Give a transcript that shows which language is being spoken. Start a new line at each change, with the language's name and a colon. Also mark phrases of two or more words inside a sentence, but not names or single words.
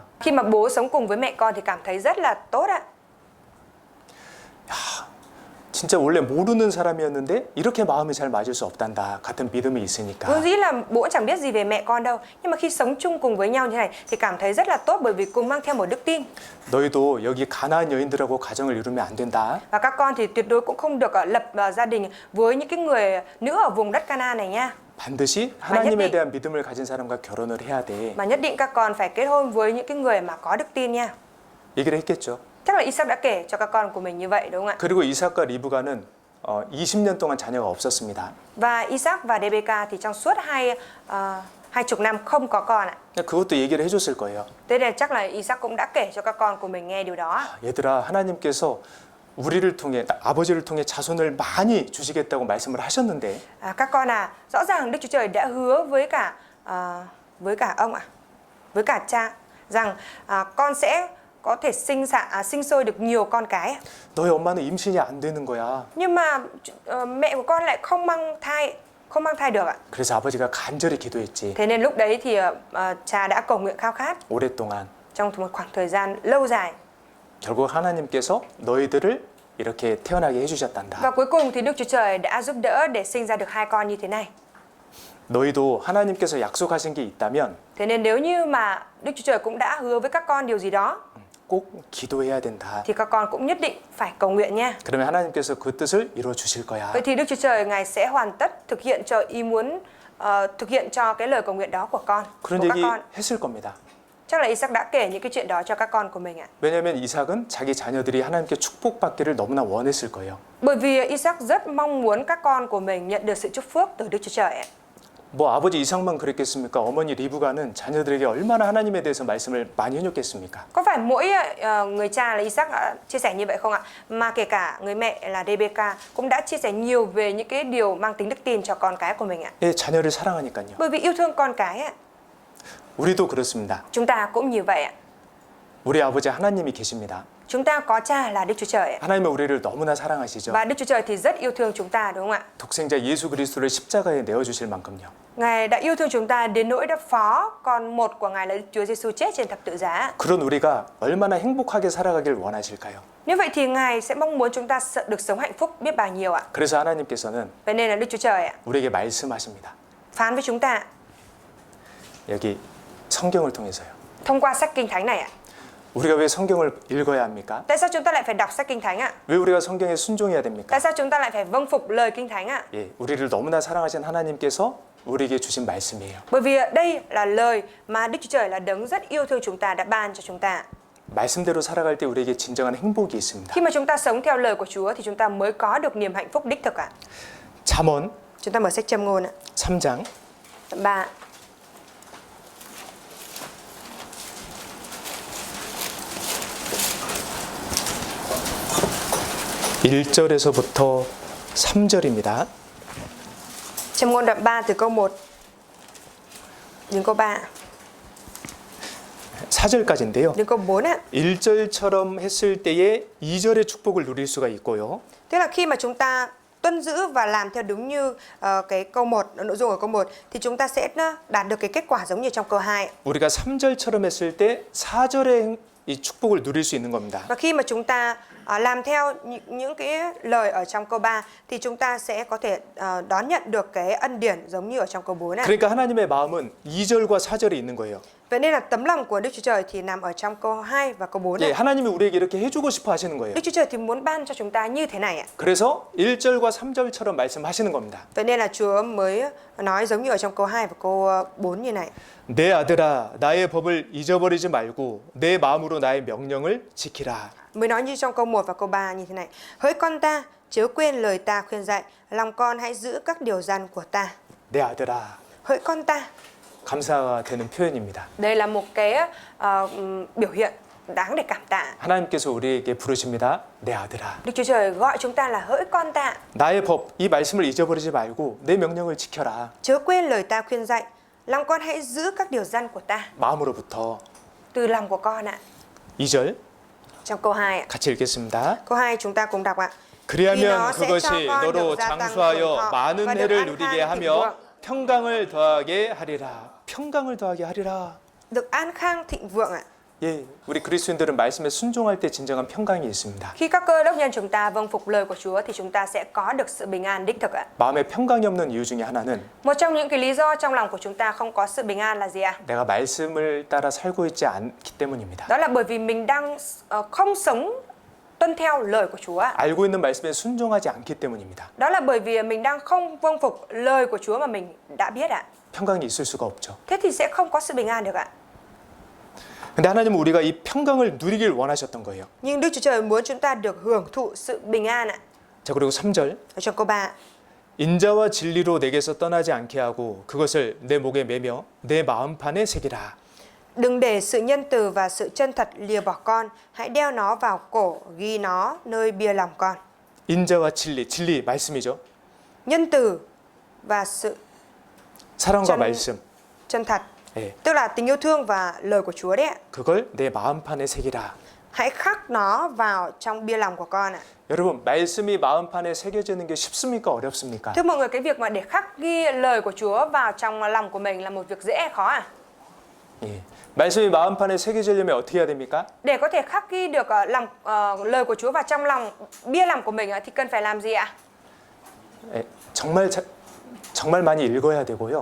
Vietnamese: Khi mà bố sống cùng với mẹ con thì cảm thấy rất là tốt ạ.
Korean: 진짜 원래 모르는 사람이었는데 이렇게 마음이 잘 맞을 수 없단다. 같은 믿음이 있으니까.
Vietnamese: Vốn dĩ là bố cũng chẳng biết gì về mẹ con đâu, nhưng mà khi sống chung cùng với nhau như thế này thì cảm thấy rất là tốt, bởi vì cùng mang theo một đức tin.
Korean: 너희도 여기 가나안 여인들하고 가정을 이루면 안 된다.
Vietnamese: Và các con thì tuyệt đối cũng không được lập gia đình với những cái người nữ ở vùng đất Canaan này nha.
Korean: 반드시 하나님에 대한 믿음을 가진 사람과 결혼을 해야 돼.
Vietnamese: Mà nhất định các con phải kết hôn với những cái người mà có đức tin nha.
Korean: 얘기를 했겠죠.
Vietnamese: Chắc là Isaac đã kể cho các con của mình như vậy đúng không ạ?
Korean: 그리고 이삭과 리브가는 20년 동안 자녀가 없었습니다.
Vietnamese: Và Isaac và Rebecca thì trong suốt 20 năm không có con ạ.
Korean: 그것도 얘기를 해줬을 거예요.
Vietnamese: Thế nên chắc là Isaac cũng đã kể cho các con của mình nghe điều đó.
Korean: 얘들아, 하나님께서 우리를 통해 아버지를 통해 자손을 많이 주시겠다고 말씀을 하셨는데
Vietnamese: Các con rõ ràng Đức Chúa Trời đã hứa với cả ông với cả cha rằng con sẽ có thể sinh sôi được nhiều con cái.
Korean: 너희 엄마는 임신이 안 되는 거야.
Vietnamese: Nhưng mà mẹ của con lại không mang thai được ạ.
Korean: 그래서 아버지가 간절히 기도했지.
Vietnamese: Thế nên lúc đấy thì cha đã cầu nguyện khao khát
Korean: 오랫동안.
Vietnamese: trong một khoảng thời gian lâu dài.
Korean: 결국 하나님께서 너희들을 이렇게 태어나게
Vietnamese: Và
Korean: 해주셨단다.
Vietnamese: cuối cùng thì Đức Chúa Trời đã giúp đỡ để sinh ra được hai con như thế này.
Korean: 너희도 하나님께서 약속하신 게 있다면
Vietnamese: Thế nên nếu như mà Đức Chúa Trời cũng đã hứa với các con điều gì đó
Korean: 꼭 기도해야 된다.
Vietnamese: thì các con cũng nhất định phải cầu nguyện nha.
Korean: 그러면 하나님께서 그 뜻을 이루어 주실 거야.
Vietnamese: Vậy thì Đức Chúa Trời Ngài sẽ hoàn tất thực hiện cho ý muốn, thực hiện cho cái lời cầu nguyện đó của
Korean: 그런
Vietnamese: các
Korean: 얘기
Vietnamese: con.
Korean: 했을 겁니다.
Vietnamese: Chắc là Isaac đã kể những cái chuyện đó cho các con của mình ạ.
Korean: 왜냐하면 이삭은 자기 자녀들이 하나님께 축복받기를 너무나 원했을 거예요.
Vietnamese: Bởi vì Isaac rất mong muốn các con của mình nhận được sự chúc phước từ Đức Chúa Trời ạ.
Korean: 뭐 아버지 이삭만 그랬겠습니까? 어머니 리브가는 자녀들에게 얼마나 하나님에 대해서 말씀을 많이 해줬겠습니까?
Vietnamese: Có phải mỗi người cha là Isaac đã chia sẻ như vậy không ạ? Mà kể cả người mẹ là Rebecca cũng đã chia sẻ nhiều về những cái điều mang tính đức tin cho con cái của mình ạ.
Korean: 예, 자녀를 사랑하니까요.
Vietnamese: Bởi vì yêu thương con cái ạ.
Korean: 우리도 그렇습니다.
Vietnamese: Chúng ta cũng như vậy ạ.
Korean: 우리 아버지 하나님이 계십니다.
Vietnamese: Chúng ta có cha là Đức Chúa Trời ạ.
Korean: 하나님은 우리를 너무나 사랑하시죠.
Vietnamese: Và Đức Chúa Trời thì rất yêu thương chúng ta đúng không ạ?
Korean: 독생자 예수 그리스도를 십자가에 내어 주실 만큼요.
Vietnamese: Ngài đã yêu thương chúng ta đến nỗi đã phó con một của Ngài là Chúa Giêsu chết trên thập tự giá.
Korean: 그런 우리가 얼마나 행복하게 살아가길 원하실까요?
Vietnamese: Như vậy thì Ngài sẽ mong muốn chúng ta được sống hạnh phúc biết bao nhiêu ạ.
Korean: 그래서 하나님께서는
Vietnamese: Vậy nên là Đức Chúa Trời ạ,
Korean: 우리에게 말씀하십니다.
Vietnamese: phán với chúng ta
Korean: 여기 성경을 통해서요.
Vietnamese: thông qua sách Kinh Thánh này ạ.
Korean: 우리가 왜 성경을 읽어야 합니까?
Vietnamese: Tại sao chúng ta lại phải đọc sách Kinh Thánh ạ?
Korean: 왜 우리가 성경에 순종해야 됩니까?
Vietnamese: Tại sao chúng ta lại phải vâng phục lời Kinh Thánh ạ?
Korean: 예, 우리를 너무나 사랑하신 하나님께서 우리에게 주신 말씀이에요.
Vietnamese: Bởi vì đây là lời mà Đức Chúa Trời là đấng rất yêu thương chúng ta đã ban cho chúng ta.
Korean: 말씀대로 살아갈 때 우리에게 진정한 행복이 있습니다.
Vietnamese: Khi mà chúng ta sống theo lời của Chúa thì chúng ta mới có được niềm hạnh phúc đích thực ạ.
Korean: 잠언
Vietnamese: Chúng ta mở sách Châm ngôn ạ.
Korean: 3장
Vietnamese: Đoạn 3.
Korean: 1절에서부터 3절입니다.
Vietnamese: Châm ngôn đoạn 3 từ câu 1 đến câu 3
Korean: 4절까지인데요.
Vietnamese: đến câu 4 ạ.
Korean: 1절처럼 했을 때에 2절의 축복을 누릴 수가 있고요.
Vietnamese: Tức là khi mà chúng ta tuân giữ và làm theo đúng như cái câu 1, nội dung ở câu 1 thì chúng ta sẽ đạt được cái kết quả giống như trong câu 2.
Korean: 우리가 3절처럼 했을 때 4절의 이 축복을 누릴 수 있는 겁니다.
Vietnamese: Và khi mà chúng ta làm theo những cái lời ở trong câu 3 thì chúng ta sẽ có thể đón nhận được cái ân điển giống như ở trong câu 4 này.
Korean: 그러니까 하나님의 마음은 2절과 4절에 있는 거예요.
Vietnamese: Vậy nên là tấm lòng của Đức Chúa Trời thì nằm ở trong câu 2 và câu 4
Korean: 예,
Vietnamese: này.
Korean: 하나님이 우리에게 이렇게 해주고 싶어 하시는 거예요.
Vietnamese: Đức Chúa Trời thì muốn ban cho chúng ta như thế này ạ.
Korean: 그래서 1절과 3절처럼 말씀하시는 겁니다.
Vietnamese: Vậy nên là Chúa mới nói giống như ở trong câu 2 và câu 4 như này.
Korean: 내 아들아 나의 법을 잊어버리지 말고 내 마음으로 나의 명령을 지키라.
Vietnamese: Mới nói như trong câu 1 và câu 3 như thế này. Hỡi con ta, chớ quên lời ta khuyên dạy, lòng con hãy giữ các điều răn của ta.
Korean: 내 아들아.
Vietnamese: Hỡi con ta.
Korean: 감사가 되는 표현입니다.
Vietnamese: Đây là một cái biểu hiện đáng để cảm tạ.
Korean: 하나님께서 우리에게 부르십니다. 내 아들아.
Vietnamese: Đức Chúa Trời gọi chúng ta là hỡi con ta.
Korean: 나의 법, 이 말씀을 잊어버리지 말고 내 명령을 지켜라.
Vietnamese: Chớ quên lời ta khuyên dạy, lòng con hãy giữ các điều răn của ta.
Korean: 마음으로부터.
Vietnamese: Từ lòng của con ạ.
Korean: 2절
Vietnamese: Trong câu 2 ạ.
Korean: 같이 읽겠습니다.
Vietnamese: Câu 2 chúng ta cùng đọc ạ.
Korean: 그리하면 그것이 너로 장수하여 많은 해를 누리게 하며 평강을 더하게 하리라. 평강을 더하게 하리라.
Vietnamese: Được an khang thịnh vượng ạ.
Korean: 예, 우리 그리스도인들은 말씀에 순종할 때 진정한 평강이 있습니다.
Vietnamese: Khi các cơ đốc nhân chúng ta vâng phục lời của Chúa thì chúng ta sẽ có được sự bình an đích thực ạ.
Korean: 마음에 평강이 없는 이유 중에 하나는
Vietnamese: Một trong những cái lý do trong lòng của chúng ta không có sự bình an là gì ạ?
Korean: 내가 말씀을 따라 살고 있지 않기 때문입니다.
Vietnamese: Đó là bởi vì mình đang không sống tuân theo lời của Chúa ạ.
Korean: 알고 있는 말씀에 순종하지 않기 때문입니다.
Vietnamese: Đó là bởi vì mình đang không vâng phục lời của Chúa mà mình đã biết ạ.
Korean: 평강이 있을 수가 없죠.
Vietnamese: Thế thì sẽ không có sự bình an được ạ.
Korean: 근데 하나님은 우리가 이 평강을 누리길 원하셨던 거예요.
Vietnamese: Nhưng Đức Chúa Trời muốn chúng ta được hưởng thụ sự bình an ạ.
Korean: 자, 그리고 3절.
Vietnamese: Ở trong câu 3.
Korean: 인자와 진리로 내게서 떠나지 않게 하고 그것을 내 목에 매며 내 마음판에 새기라.
Vietnamese: Đừng để sự nhân từ và sự chân thật lìa bỏ con, hãy đeo nó vào cổ, ghi nó nơi bia lòng con.
Korean: 인자와 진리 말씀이죠.
Vietnamese: Nhân từ và sự
Korean: 사랑과 말씀.
Vietnamese: chân thật.
Korean: 예.
Vietnamese: Tức là tình yêu thương và lời của Chúa đấy ạ.
Korean: 그걸 내 마음판에 새기라.
Vietnamese: Hãy khắc nó vào trong bia lòng của con ạ.
Korean: 여러분, 말씀이 마음판에 새겨지는 게 쉽습니까? 어렵습니까?
Vietnamese: Thưa mọi người, cái việc mà để khắc ghi lời của Chúa vào trong lòng của mình là một việc dễ hay khó à?
Korean: 예. 말씀이 마음판에 새겨지려면 어떻게 해야 됩니까?
Vietnamese: Để có thể khắc ghi được lời của Chúa vào trong lòng bia lòng của mình thì cần phải làm gì ạ?
Korean: 예. 정말 많이 읽어야 되고요.